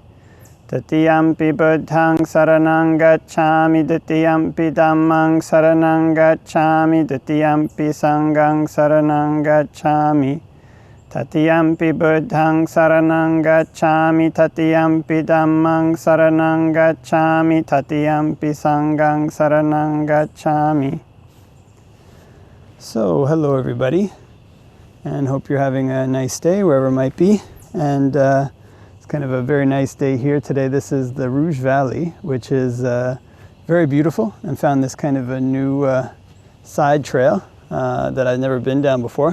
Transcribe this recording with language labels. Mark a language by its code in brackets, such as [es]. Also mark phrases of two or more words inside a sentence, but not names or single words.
[pi] Tatiyampi Buddhaṃ saranang gacchāmi, Tatiyampi Dhammāṃ saranang gacchāmi, Tatiyampi Sanghaṃ saranang gacchāmi. Tatiyampi Buddhaṃ saranang gacchāmi, Tatiyampi Dhammāṃ saranang gacchāmi, Tatiyampi Sanghaṃ saranang gacchāmi. [en] So, hello everybody, and hope you're having a nice day wherever it might be. And it's kind of a very nice day here today. This is the Rouge Valley, which is very beautiful, and found this kind of a new side trail that I've never been down before.